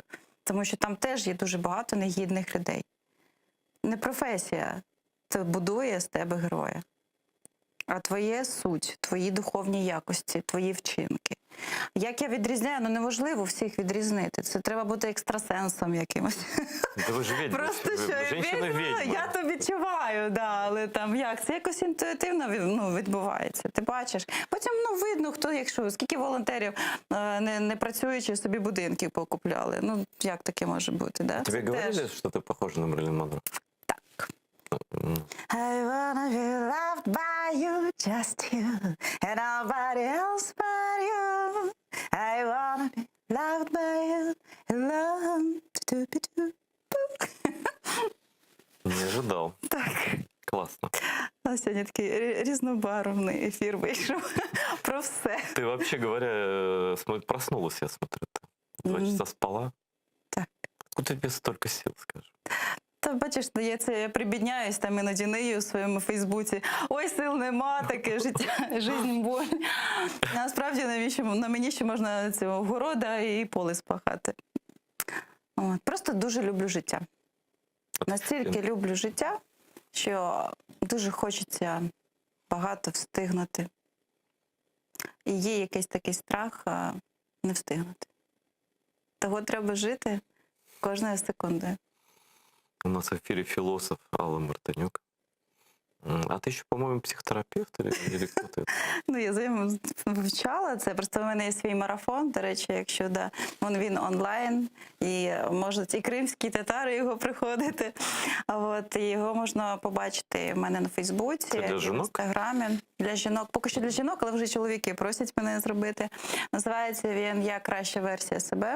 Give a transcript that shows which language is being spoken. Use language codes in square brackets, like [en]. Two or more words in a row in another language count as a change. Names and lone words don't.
[uk] Тому що там теж є дуже багато негідних людей. Не професія це будує з тебе героя, а твоє суть, твої духовні якості, твої вчинки. Як я відрізняю, ну неможливо всіх відрізнити. Це треба бути екстрасенсом якимось. [ru] Да вы же ведьма. [uk] Просто що я то відчуваю, да, але там як? Це якось інтуїтивно відбувається. Ти бачиш. Потім видно, хто, якщо, скільки волонтерів не працюючи собі будинки покупляли. Ну, як таке може бути, да? [ru] Тебе говорили, що ти похожа на Мерлін Монро? [uk] Так. [en] I wanna be loved by you, just you, and nobody else but you. I wanna be loved by you, and love. [ru] Не ожидал. [uk] Так. [ru] Классно. [uk] А сьогодні такий різнобарвний ефір вийшов про все. [ru] Ты, вообще говоря, проснулась, я смотрю. 2 часа спала. [uk] Так. [ru] Откуда тебе столько сил, скажи? [uk] Та бачиш, я прибідняюсь там іноді нею у своєму Фейсбуці. Ой, сил нема, таке життя, [ru] жизнь боль. [uk] Насправді на мені ще можна цього города і поле спахати. От. Просто дуже люблю життя. Настільки люблю життя, що дуже хочеться багато встигнути. І є якийсь такий страх не встигнути. Того треба жити кожною секундою. [ru] У нас в эфире философ Алла Мартынюк. А ты еще, по-моему, психотерапевт или кто ты? [uk] Ну, я вивчала це. Просто в мене є свій марафон, до речі, якщо він онлайн, і можуть і кримські татари його приходити. І його можна побачити в мене на Фейсбуці, це для жінок? в Інстаграмі. Для жінок. Поки що для жінок, але вже чоловіки просять мене зробити. Називається він «Я краща версія себе».